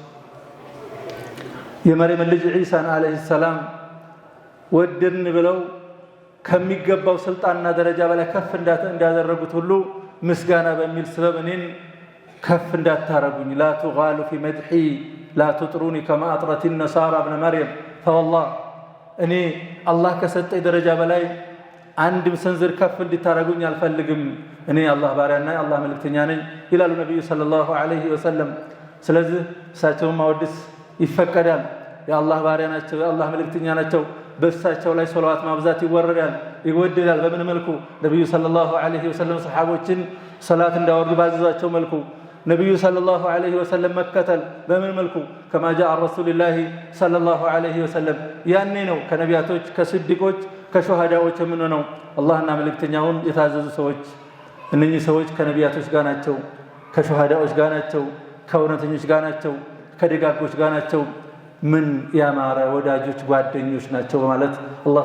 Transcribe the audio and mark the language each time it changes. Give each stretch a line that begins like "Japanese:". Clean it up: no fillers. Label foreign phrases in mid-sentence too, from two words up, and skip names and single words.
Amharic: የመርየም ልጅ ዒሳን አለይሂ ሰላም ወደድን ብለው ከሚገባው ስልጣንና ደረጃ በላይ ከፍ እንዳደረጉት ሁሉ ምስጋና በሚል ሰበብ እኔን ከፍ እንዳታረጉኝ
Arabic: لا تغالوا في مدحي لا تطروني كما أطرت النصارى ابن مريم فوالله
Amharic: እኔ አላህ ከሰጠኝ ደረጃ በላይ አንድም ሰንዝር ከፍ እንድታረጉኝ አልፈልግም እኔ አላህ ባሪያና አላህ መልእክተኛ ነኝ ይላሉ ነብዩ
Arabic: صلى الله عليه وسلم
Amharic: ስለዚህ እሳቸውን ማወደስ ይፈቀዳል የአላህ ባሪያ ናቸው የአላህ መልእክተኛ ናቸው በእሳቸው ላይ ሶላዋት ማብዛት ይወደዳል በምን መልኩ ነብዩ
Arabic: صلى الله عليه وسلم
Amharic: ሰሃቦችን ሶላት እንዳወርዱ ባዘዟቸው መልኩ ነብዩ
Arabic: صلى الله عليه وسلم
Amharic: መከተል በምን መልኩ
Arabic: كما جاء رسول الله صلى الله عليه وسلم
Amharic: ያኔ ነው ከነቢያቶች ከስዲቆች ከሹሃዳዎች የምንሆነው አላህና መልእክተኛውን የታዘዙ ሰዎች እነኚህ ሰዎች ከነቢያቶች ጋር ናቸው ከሹሃዳዎች ጋር ናቸው ከእውነተኞች ጋር ናቸው ከደጋጎች ጋር ናቸው ምን ያማረ ወዳጆች ጓደኞች ናቸው በማለት አላህ